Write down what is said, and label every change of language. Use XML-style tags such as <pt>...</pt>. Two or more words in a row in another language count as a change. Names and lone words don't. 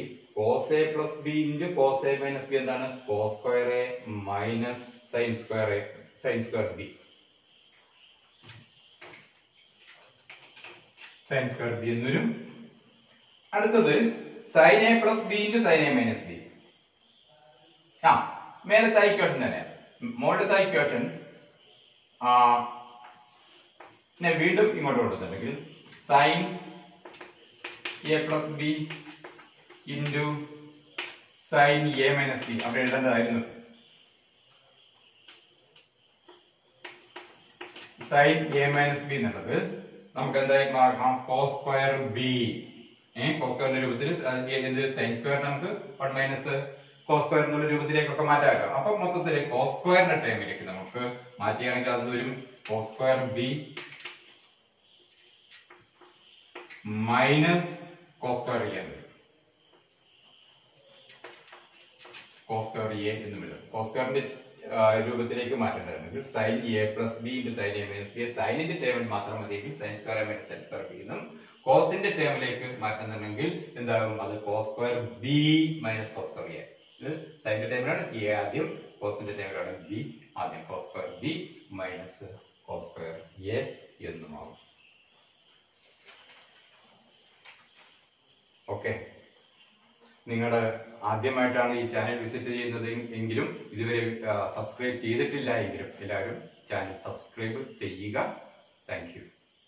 <en>cos A plus B into cos A minus B എന്താണ്? cos square A minus sin square B. sin square B</en> <ml>എന്ന് വരും.</ml> <en>അടുത്തത് sin A plus B into sin A minus B.</en> <ml>മേലത്തെ ഇക്വേഷൻ തന്നെ, മുകളിലത്തെ ഇക്വേഷൻ വീണ്ടും ഇങ്ങോട്ട് കൊടുത്തിട്ടുണ്ടെങ്കിൽ</ml> <en>sin A plus B into sin A minus B</en> <ml>അവിടെ എഴുതേണ്ടതായിരുന്നു.</ml> <en>sin A minus B</en> <ml>എന്നുള്ളത് നമുക്ക് എന്തായി മാറാം?</ml> <en>cos square B. cos square</en> <ml>രൂപത്തിൽ എന്ത്</ml> <en>sin square നമുക്ക് 1 minus cos square</en> <ml>എന്നുള്ള രൂപത്തിലേക്കൊക്കെ മാറ്റാം. അപ്പൊ മൊത്തത്തില്</ml> <en>cos square</en> <ml>ടേമിലേക്ക് നമുക്ക് മാറ്റുകയാണെങ്കിൽ അത് വരും</ml> <en>cos square B minus cos square A</en> <ml>എന്ന് വരും.</ml> <en>cos square A</en> <ml>എന്ന് വരും.</ml> <en>cos square</en> <ml>രൂപത്തിലേക്ക് മാറ്റേണ്ടതാണെങ്കിൽ</ml> <en>sin A plus B into sin A minus B.</en> <ml>സൈനിന്റെ ടേമിൽ മാത്രം മതിയെങ്കിൽ</ml> <en>sin square A minus sin square B</en> <ml>എന്നും, കോസിന്റെ ടേമിലേക്ക് മാറ്റുന്നുണ്ടെങ്കിൽ എന്താകും?</ml> <en>അത് cos square B minus cos square A.</en> <ml>സൈനിന്റെ ടേമിലാണ് A ആദ്യം, കോസിന്റെ ടേമിലാണ് B ആദ്യം.</ml> <en>cos square B minus cos square A എന്നുമാവും.</en> <ml>ഓക്കെ, നിങ്ങൾ ആദ്യമായിട്ടാണ് ഈ</ml> <en>channel visit</en> <ml>ചെയ്യുന്നത് എങ്കിലും ഇതുവരെ സബ്സ്ക്രൈബ് ചെയ്തിട്ടില്ല എങ്കിലും എല്ലാവരും</ml> <en>channel subscribe</en> <ml>ചെയ്യുക.</ml> <en>thank you.</en>